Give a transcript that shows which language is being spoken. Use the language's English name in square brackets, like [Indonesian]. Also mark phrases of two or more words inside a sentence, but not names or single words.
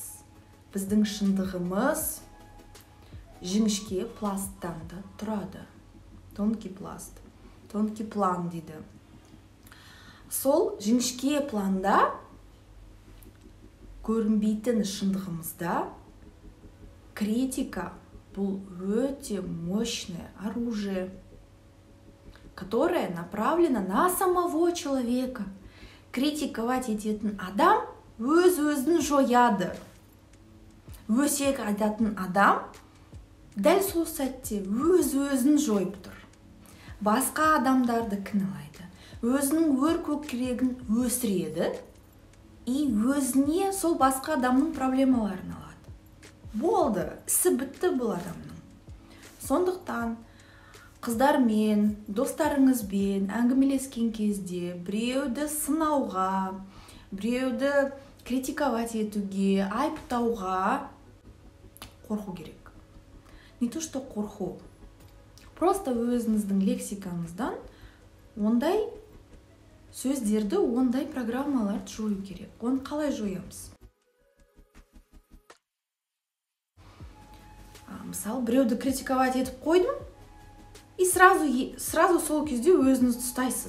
[Kazakh] Біздің шындығымыз жіңішке пласттан да тұрады. [Russian] Тонкий пласт, тонкий план дейді. [Kazakh] Сол жіңішке планда, көрінбейтін шындығымызда критика бұл өте [Russian] мощное оружие, которое направлено на самого человека. [Kazakh] Критиковать ететін адам өз-өзін жояды. Өсек айтатын адам дәл сол сәтте өз-өзін жойып тұр. Басқа адамдарды кінәлайды. Өзінің өр көкірегін өсіреді и өзіне сол басқа адамның проблемаларын алады. Болды, ісі бітті бұл адамның. Сондықтан қыздармен, достарыңызбен әңгімелескен кезде біреуді сынауға, біреуді критиковать етуге, айыптауға қорқу керек. [Russian] Не то что қорқу. [Kazakh] Просто өзіңіздің лексикаңыздан ондай сөздерді, ондай программаларды жою керек. Оны қалай жоямыз? Мысалы, біреуді критиковать етіп қойдым, [Russian] и сразу [Kazakh] сол кезде өзіңізді ұстайсыз.